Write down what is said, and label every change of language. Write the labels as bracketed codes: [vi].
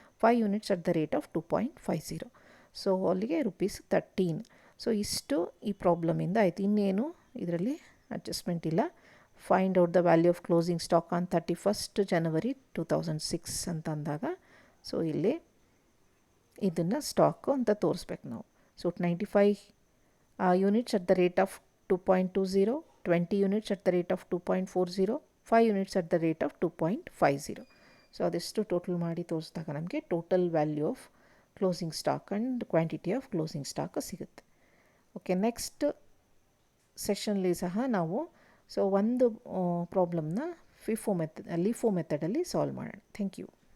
[en] 5 units at the rate of 2.50. So ಅಲ್ಲಿಗೆ ₹13. [kn] So ಇಷ್ಟು ಈ ಪ್ರಾಬ್ಲಮಿಂದ ಆಯಿತು. ಇನ್ನೇನು ಇದರಲ್ಲಿ ಅಡ್ಜಸ್ಟ್ಮೆಂಟ್ ಇಲ್ಲ. [en] find out the value of closing stock on 31st January 2006 [kn] ಅಂತ ಅಂದಾಗ, ಸೊ ಇಲ್ಲಿ ಇದನ್ನು ಸ್ಟಾಕು ಅಂತ ತೋರಿಸ್ಬೇಕು ನಾವು. [en] So 95 units at the rate of 2.20, 20 units at the rate of 2.40, 5 units at the rate of 2.50. [kn] So ಅದೆಷ್ಟು ಟೋಟಲ್ ಮಾಡಿ ತೋರಿಸಿದಾಗ ನಮಗೆ total value of closing stock and quantity of closing stock ಸಿಗುತ್ತೆ. ಓಕೆ, ನೆಕ್ಸ್ಟ್ ಸೆಷನ್ಲಿ ಸಹ ನಾವು ಸೊ ಒಂದು ಪ್ರಾಬ್ಲಮ್ನ LIFO ಮೆಥಡಲ್ಲಿ solve ಮಾಡೋಣ. Thank you.